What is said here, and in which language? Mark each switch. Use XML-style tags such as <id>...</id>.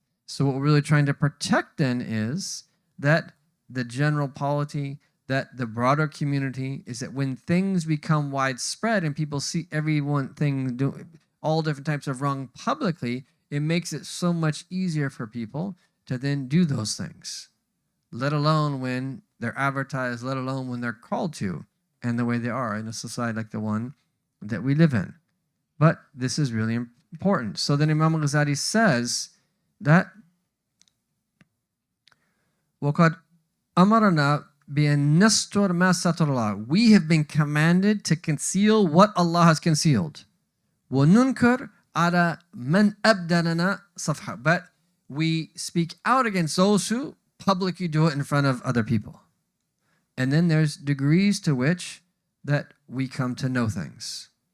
<en>So what we're really trying to protect then is that the general polity, that the broader community, is that when things become widespread and people see thing doing all different types of wrong publicly, it makes it so much easier for people to then do those things, let alone when they're advertised, let alone when they're called to, and the way they are in a society like the one that we live in. But this is really important. So then Imam al-Ghazali says that</en> <ar>وَقَدْ أَمَرَنَا بِأَن نَسْتُرَ مَا سَتَرَ اللَّهُ.</ar> <en>We have been commanded to conceal what Allah has concealed.</en> <ar>وَنُنْكَرْ عَلَى مَنْ أَبْدَلَنَا صَفْحًا.</ar> <en>But we speak out against those who publicly do it in front of other people. And then there's degrees to which that we come to know things.</en>